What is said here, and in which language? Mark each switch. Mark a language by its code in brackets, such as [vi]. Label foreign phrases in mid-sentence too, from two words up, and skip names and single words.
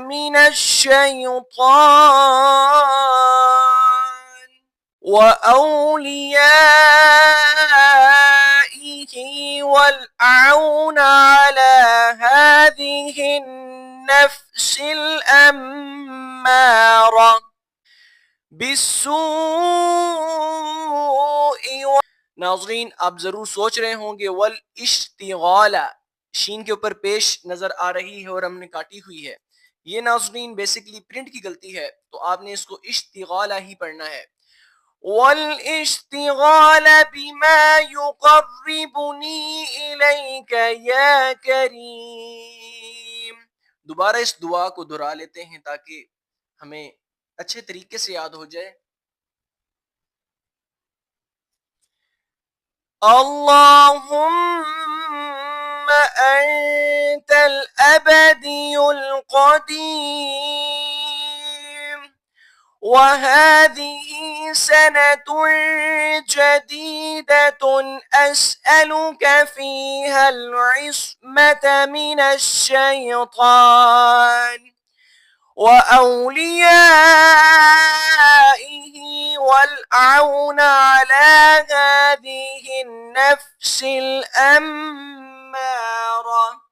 [ar] من الشيطان وأوليائه والعون على هذه النفس الأمارة بالسوء. [ur] ناظرین، آپ ضرور سوچ رہے ہوں گے [ar] والاشتغال, [ur] شین کے اوپر پیش نظر آ رہی ہے اور ہم نے کاٹی ہوئی ہے. یہ ناظرین بیسکلی پرنٹ کی غلطی ہے، تو آپ نے اس کو اشتغالا ہی پڑھنا ہے. [ar] والاشتغال بما يقربني إليك يا كريم. [ur] دوبارہ اس دعا کو دہرا لیتے ہیں تاکہ ہمیں اچھے طریقے سے یاد ہو جائے. [ar] اللهم أنت الأبدي القديم وهذه سنة جديدة أسألك فيها العصمة من الشيطان وأوليائه والعون على هذه النفس الأمارة